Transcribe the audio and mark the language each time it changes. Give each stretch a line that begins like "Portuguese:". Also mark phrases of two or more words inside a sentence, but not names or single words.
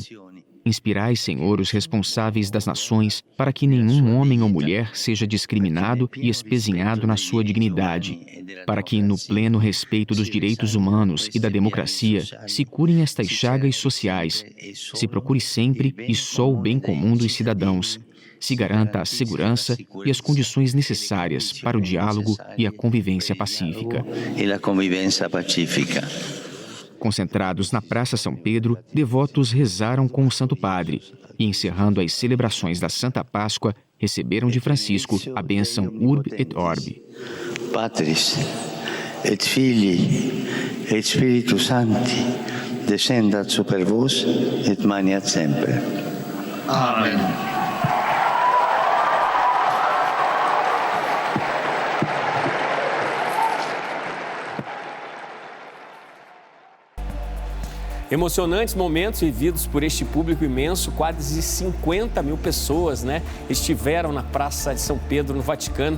Portuguese: Inspirai, Senhor, os responsáveis das nações, para que nenhum homem ou mulher seja discriminado e espezinhado na sua dignidade, para que, no pleno respeito dos direitos humanos e da democracia, se curem estas chagas sociais, se procure sempre e só o bem comum dos cidadãos, se garanta a segurança e as condições necessárias para o diálogo e a convivência pacífica. Concentrados na Praça São Pedro, devotos rezaram com o Santo Padre e, encerrando as celebrações da Santa Páscoa, receberam de Francisco a bênção
Latin: Urbi et Orbi. Patris, et Filii, et Spiritus Sancti, descendat super vos, et maniat sempre.
Portuguese: Amém. Emocionantes momentos vividos por este público imenso, quase 50 mil pessoas, estiveram na Praça de São Pedro, no Vaticano.